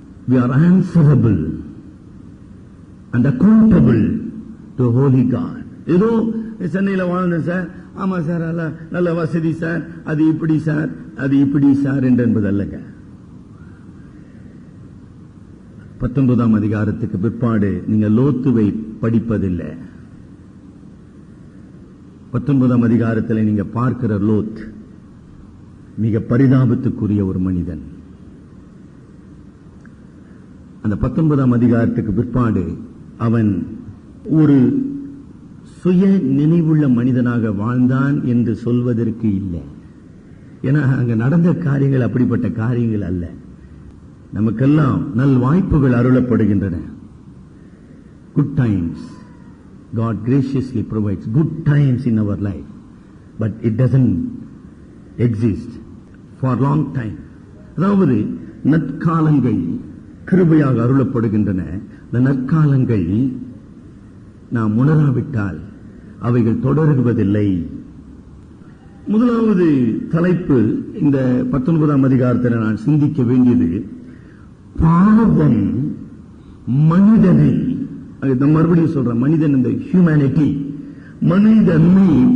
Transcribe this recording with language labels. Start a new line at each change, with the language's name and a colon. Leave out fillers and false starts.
English: We are answerable and accountable to holy God.
Tamil: ஏதோ சென்னையில் வாழ்ந்தேன் சார், ஆமா சார், நல்ல வசதி சார், அது இப்படி சார், அது இப்படி சார் என்பது அல்லங்க. 19ஆம் அதிகாரத்துக்கு பிற்பாடு நீங்க லோத்துவை படிப்பதில்லை. 19ஆம் அதிகாரத்தில் நீங்க பார்க்கிற லோத் மிக பரிதாபத்துக்குரிய ஒரு மனிதன். அந்த 19ஆம் அதிகாரத்துக்கு பிற்பாடு அவன் ஒரு சுய நினைவுள்ள மனிதனாக வாழ்ந்தான் என்று சொல்வதற்கு இல்லை. ஏன்னா அங்க நடந்த காரியங்கள் அப்படிப்பட்ட காரியங்கள் அல்ல. நமக்கெல்லாம் நல் வாய்ப்புகள் அருளப்படுகின்றன.
English: Good times, God graciously provides good times in our life, but it doesn't exist for long time.
Tamil: அதாவது நற்காலங்கள் கிருபையாக அருளப்படுகின்றன. இந்த நற்காலங்கள் நாம் உணராவிட்டால் அவைகள் தொடருவதில்லை. முதலாவது தலைப்பு இந்த 19ஆம் அதிகாரத்தில் நான் சிந்திக்க வேண்டியது, பாவம் மனிதனை, மறுபடியும் சொல்ற, மனிதன், இந்த ஹியூமனிட்டி, மனிதனை